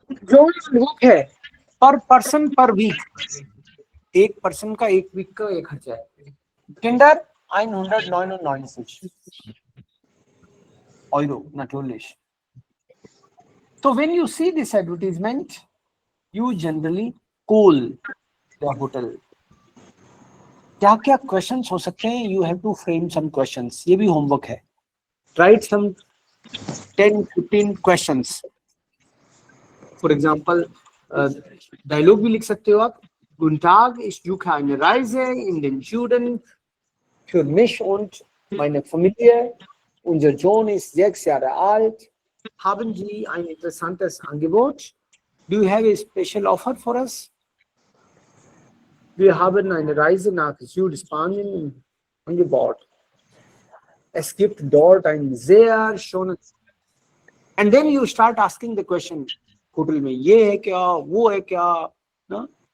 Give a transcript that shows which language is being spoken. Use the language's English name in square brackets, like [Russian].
[Hindi] जो वीक है पर पर्सन पर वीक, एक पर्सन का एक वीक का एक खर्चा है. [German] किंडर 199 Euro natürlich. [English] So when you see this advertisement, you generally call the hotel. [Hindi] क्या क्या क्वेश्चंस हो सकते हैं, [English] You have to frame some questions. [Hindi] ये भी होमवर्क है. Right some [English] 10-15 questions. For example, [Hindi] dialogue भी लिख सकते हो आप. [German] Guten Tag, ich suche eine Reise in den Süden für mich und meine Familie. Unser Sohn ist 6 Jahre alt. Haben Sie ein interessantes Angebot? [English] Do you have a special offer for us? [German] Wir haben eine Reise nach Südspanien angebaut. Es gibt dort ein sehr schönes. [English] And then you start asking the question, [Hindi] hotel में ये है क्या, वो है क्या, ना?